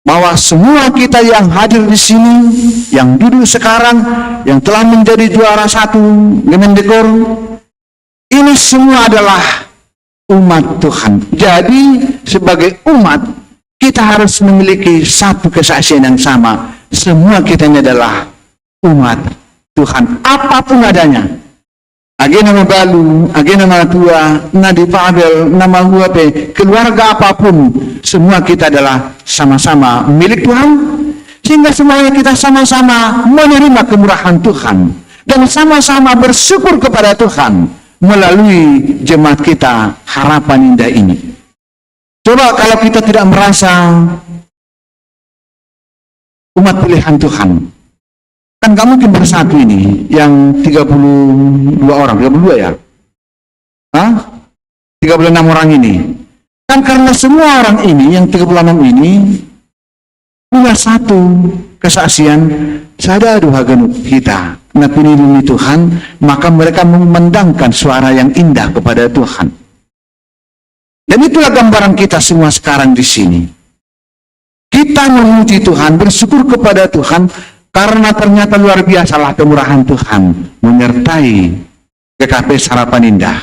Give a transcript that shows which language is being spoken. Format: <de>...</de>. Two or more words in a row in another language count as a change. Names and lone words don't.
<id>bahwa semua kita yang hadir di sini, yang duduk sekarang, yang telah menjadi juara 1 Gemendekor, ini semua adalah umat Tuhan. Jadi sebagai umat kita harus memiliki satu kesaksian yang sama. Semua kita ini adalah umat Tuhan, apapun adanya.</id> <bts>Age nama balu, age nama tua, nadi Pavel, nama huape,</bts> <id>keluarga apapun, semua kita adalah sama-sama milik Tuhan, sehingga semuanya kita sama-sama menerima kemurahan Tuhan dan sama-sama bersyukur kepada Tuhan melalui jemaat kita Harapan Indah ini. Coba kalau kita tidak merasa umat pilihan Tuhan, kan gak mungkin bersatu ini yang 32 orang, 32 ya? Hah? 36 orang ini. Kan karena semua orang ini, yang 36 ini, punya satu kesaksian,</id> <bts>sadadu hagenuk kita, na pinilih Tuhan,</bts> <id>maka mereka memandangkan suara yang indah kepada Tuhan. Dan itulah gambaran kita semua sekarang di sini. Kita memuji Tuhan, bersyukur kepada Tuhan, karena ternyata luar biasalah kemurahan Tuhan menyertai GKP Harapan Indah.</id>